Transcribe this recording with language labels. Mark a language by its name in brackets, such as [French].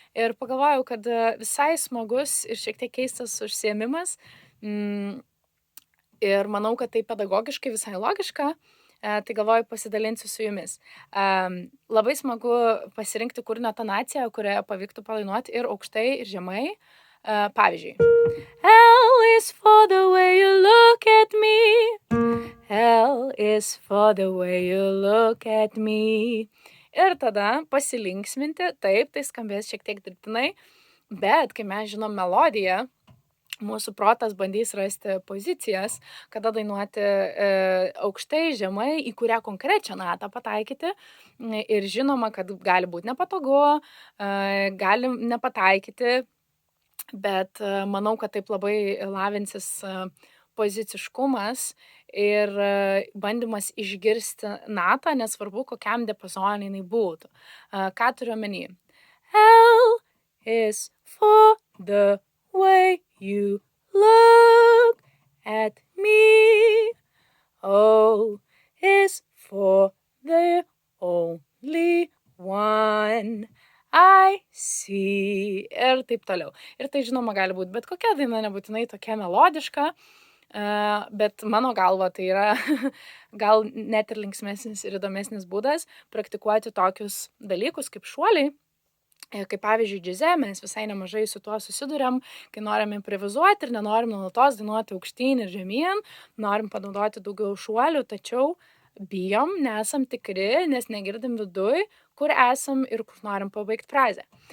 [Lithuanian] Ir pagalvojau, kad visai smagus ir šiek tiek keistas užsiėmimas. Ir manau, kad tai pedagogiškai visai logiška. Tai galvoju pasidalinsiu su jumis. Labai smagu pasirinkti kūrinio tonaciją, kurioje pavyktų padainuoti ir aukštai, ir žemai. Pavyzdžiui. [English] L is for the way you look at me. L is for the way you look at me. [Lithuanian] Ir tada pasilinksminti, taip, tai skambės šiek tiek dirbtinai, bet kai mes žinom melodiją, mūsų protas bandys rasti pozicijas, kada dainuoti aukštai, žemai, į kurią konkrečią natą pataikyti. Ir žinoma, kad gali būti nepatogu, gali nepataikyti, bet manau, kad taip labai lavinsis poziciškumas ir bandymas išgirsti natą, nesvarbu, kokiam diapazone jinai būtų. Ką turiu omeny? [English] L is for the way you look at me. O is for the only one I see. [Lithuanian] Ir taip toliau. Ir tai žinoma gali būti bet kokia daina, nebūtinai tokia melodiška, bet mano galva tai yra gal net ir linksmesnis ir įdomesnis būdas praktikuoti tokius dalykus kaip šuoliai. Kaip pavyzdžiui, džiaze mes visai nemažai su tuo susiduriam, kai norim improvizuoti ir nenorim nuolatos dainuoti aukštyn ir žemyn, norim panaudoti daugiau šuolių, tačiau bijom, nesam tikri, nes negirdim viduj, kur esam ir kur norim pabaigti frazę.